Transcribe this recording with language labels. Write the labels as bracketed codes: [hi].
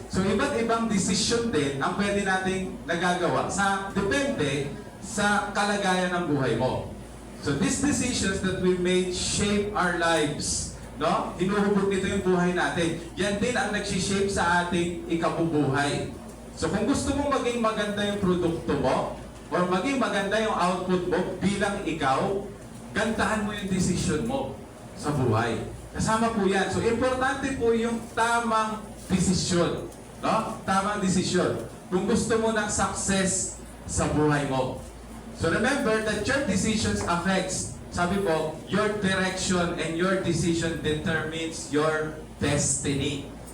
[tl] So, iba't ibang desisyon din ang pwede nating nagagawa depende sa kalagayan ng buhay mo. [en] So, these decisions that we made shape our lives. [tl] No? Hinuhubog nito yung buhay natin. Yan din ang nagsishape sa ating ikabubuhay. So, kung gusto mo maging maganda yung produkto mo, or maging maganda yung output mo bilang ikaw, gandahan mo yung decision mo sa buhay. Kasama po yan. So, importante po yung tamang desisyon. No? Tamang desisyon. Kung gusto mo ng success sa buhay mo. [en] So, remember that your decisions affects, [tl] sabi po, [en] your direction and your decision determines your destiny.